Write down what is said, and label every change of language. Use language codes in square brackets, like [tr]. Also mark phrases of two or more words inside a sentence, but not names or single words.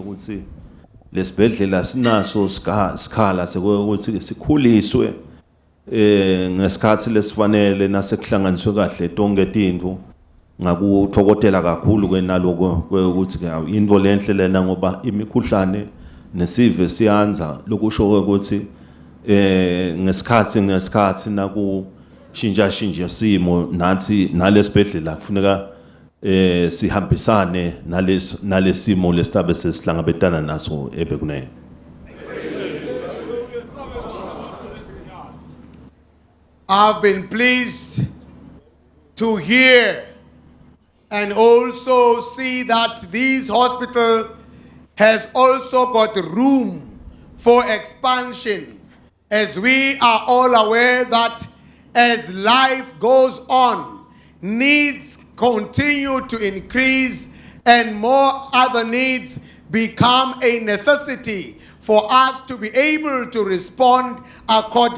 [ss] ukuthi lesibhedlela sinaso sikhala sekuthi sikhuliswe ngesikhathi lesifanele nasekuhlanganiswe kahle tonke tintfo ngakuthokotela kakhulu ke naloko ukuthi into lenhle lena ngoba imikhuhlane nesive siyanza lokusho ukuthi ngesikhathi naku shinja simo nathi nalesibhedlela kufuneka sihambisane nalesimo lesitabe sesihlangabetana naso ebekunene. [en] I've been pleased to hear and also see that this hospital has also got room for expansion, as we are all aware that as life goes on, needs continue to increase and more other needs become a necessity for us to be able to respond accordingly.